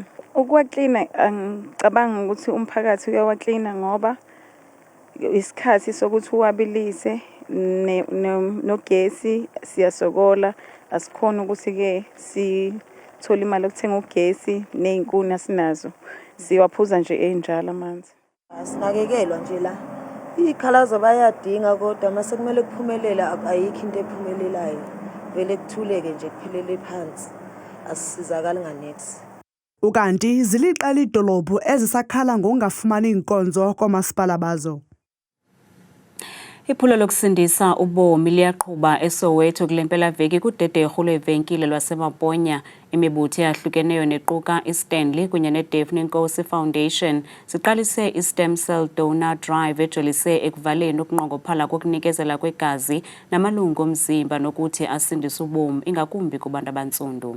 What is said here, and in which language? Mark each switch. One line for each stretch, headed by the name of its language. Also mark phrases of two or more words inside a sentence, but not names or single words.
Zulu: Ukwaklina angicabanga ukuthi umphakathi uyawaklina ngoba isikhathi sokuthi uwabilise nogesi siyasokola, asikhona ukuthi ke sithola imali yokuthenga ugesi nezinkuni asinazo, siwaphuza nje enjalo amanzi. Asinakekelwa nje la. Ikhalazo bayadinga kodwa mase kumele kuphumelele ayikho into ephumelelayo. Vele kuthuleke nje kuphelele phansi. Asisizakala nganethi.
Xhosa: Ukanti ziliqala idolophu ezisakhala ngokungafumani inkonzo kwamasipala bazo. Iphulo lokusindisa ubomi liyaqhuba eSoweto kulempela veki kudederhu lwevenkile lwaseMaponya. Imibutho eyahlukeneyo nequka iStanley kunye neDaphne Nkosi Foundation siqalise iStem Cell Donor Drive ejolise ekuvaleni ukunqongophala kokunikezela kwegazi namalungu omzimba nokuthi asindise ubomi ingakumbi kubantu abantsundu.